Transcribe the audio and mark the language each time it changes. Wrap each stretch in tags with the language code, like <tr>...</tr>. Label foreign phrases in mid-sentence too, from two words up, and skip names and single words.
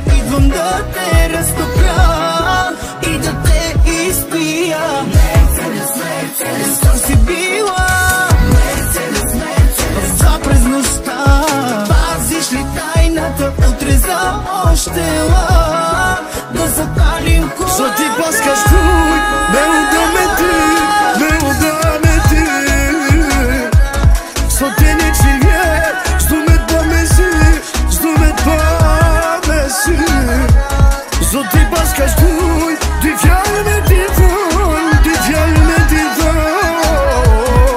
<bg>Идвам да те разтопя и да те изпия. Мерцедес, Мерцедес, то си била. Мерцедес, Мерцедес, това през нощта. Пазиш ли тайната, утре за още ла да запалим кола.</bg> <sq>Zoti pas ka shkujt, me unda me ty, me unda me ty. Sot e 100 vjet, s'du me t'ba me sy, s'du me t'ba me sy. Zoti pas ka shkujt, dy fjall me t'i thon, dy fjall me t'i thon.</sq>